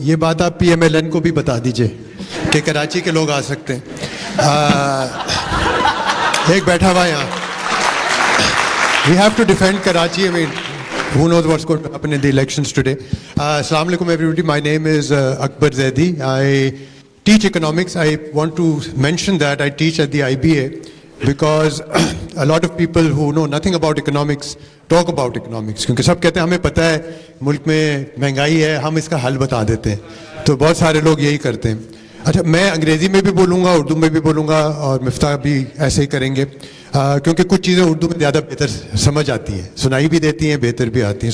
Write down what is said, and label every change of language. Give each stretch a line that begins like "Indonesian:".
Hindi: ये बात आप PMLN को भी बता दीजिए कि कराची के लोग आ सकते हैं. एक बैठा हुआ यहाँ.
English: We have to defend Karachi. I mean, who knows what's going to happen in the elections today. Assalamu alaikum everybody. My name is Akbar Zaidi. I teach economics. I want to mention that I teach at the IBA because a lot of people who know nothing about economics talk about economics.
Hindi: क्योंकि सब कहते हैं हमें पता है मुल्क में महंगाई है, हम इसका हल बता देते हैं. तो बहुत सारे लोग यही करते हैं. अच्छा, मैं अंग्रेज़ी में भी बोलूँगा, उर्दू में भी बोलूँगा, और मिफ्ता भी ऐसे ही करेंगे, क्योंकि कुछ चीज़ें उर्दू में ज़्यादा बेहतर समझ आती हैं, सुनाई भी देती हैं, बेहतर भी आती हैं.